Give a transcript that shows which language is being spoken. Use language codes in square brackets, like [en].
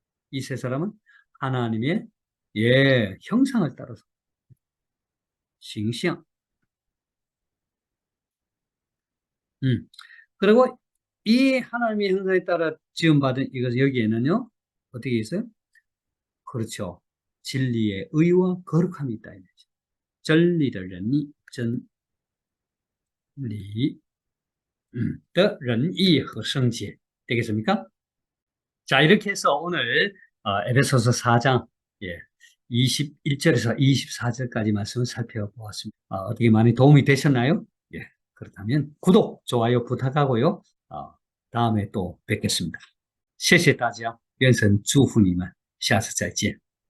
[ko] 이 새 사람은 하나님의 형상을 따라서 形象. 그리고 이 하나님의 형상에 따라 지음받은 이것 여기에는요 어떻게 있어요? 그렇죠. 진리의 의와 거룩함이 있다. 진리의仁义, [zh] 真理, 的仁义和圣洁 [ko] 되겠습니까? 자, 이렇게 해서 오늘 에베소서 4장 21절에서 24절까지 말씀을 살펴보았습니다. 어떻게 많이 도움이 되셨나요? 예, 그렇다면 구독, 좋아요 부탁하고요. 다음에 또 뵙겠습니다. [zh] 谢谢大家，愿神祝福你们，下次再见。